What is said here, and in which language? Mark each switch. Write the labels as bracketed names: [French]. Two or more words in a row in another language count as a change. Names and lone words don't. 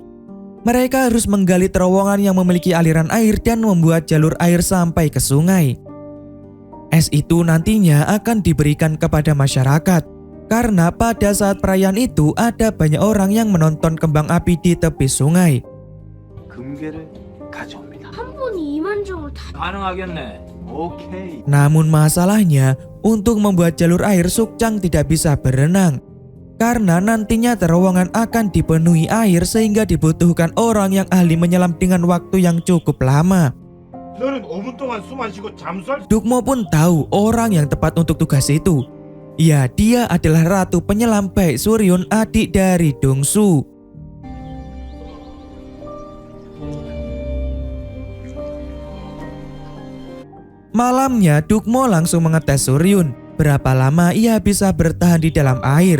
[Indonesian] Mereka harus menggali terowongan yang memiliki aliran air dan membuat jalur air sampai ke sungai. Es itu nantinya akan diberikan kepada masyarakat, karena pada saat perayaan itu ada banyak orang yang menonton kembang api di tepi sungai. [Korean] 2개를 가져옵니다. 한 번이 2만 정을 다 가능하겠네. 오케이. [Indonesian] Namun masalahnya, untuk membuat jalur air Sukchang tidak bisa berenang. Karena nantinya terowongan akan dipenuhi air sehingga dibutuhkan orang yang ahli menyelam dengan waktu yang cukup lama. [Korean] 너는 5분 동안 숨 안 쉬고 잠수할 [Indonesian] Dukmo pun tahu orang yang tepat untuk tugas itu. Ya, dia adalah ratu penyelam Baek Suryun, adik dari Dongsu. Malamnya, Dukmo langsung mengetes Suryun berapa lama ia bisa bertahan di dalam air.